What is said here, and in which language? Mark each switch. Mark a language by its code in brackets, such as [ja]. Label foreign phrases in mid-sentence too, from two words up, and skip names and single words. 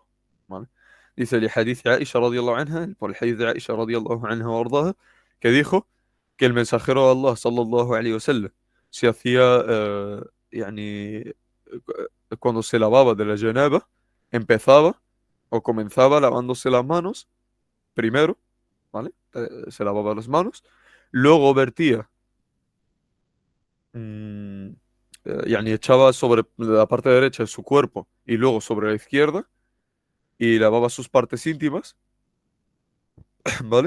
[es] ¿Vale? Dice [ar] لحديث عائشة رضي الله عنها, [es] por el hadith de Aisha [ar] رضي الله عنها وارضاها, [es] que dijo que el mensajero de Allah [ar] صلى الله عليه وسلم [es] se hacía, يعني, cuando se lavaba de la janaba, empezaba o comenzaba lavándose las manos primero, ¿vale? Se lavaba las manos, luego vertía, mm, يعني echaba sobre la parte derecha de su cuerpo y luego sobre la izquierda y lavaba sus partes íntimas, ¿vale?